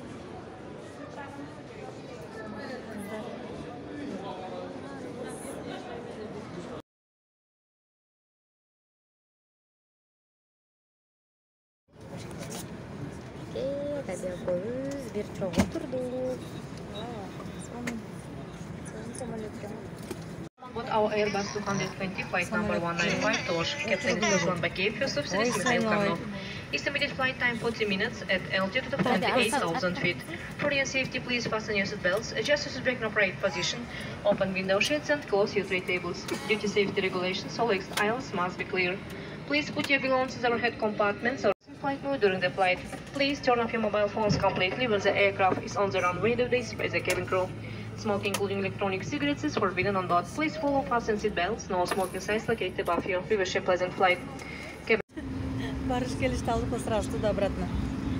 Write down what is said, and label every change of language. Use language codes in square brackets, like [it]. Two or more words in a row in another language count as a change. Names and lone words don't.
[ky] Бир чогуу отурдук. [en] Вот our Airbus 220 flight number 195 to Osh. Captain is Ruslan Bakeyev, first officer is Mikhail Karnov. Estimated flight time 40 minutes at altitude of 28,000 feet. For your safety, please fasten your seatbelts, adjust your seatbelt in upright position, open window shades and close your tray tables. Due to safety regulations, all exit aisles must be clear. Please put your belongings in overhead compartments or in flight mode during the flight. Please turn off your mobile phones completely when the aircraft is on the runway days by the cabin crew. Smoking, including electronic cigarettes, is forbidden on board. Please follow fasten seat belts. No smoking signs located above you. We wish you a pleasant flight. [ky] Барыш келишти алдык, [ru] сразу туда обратно.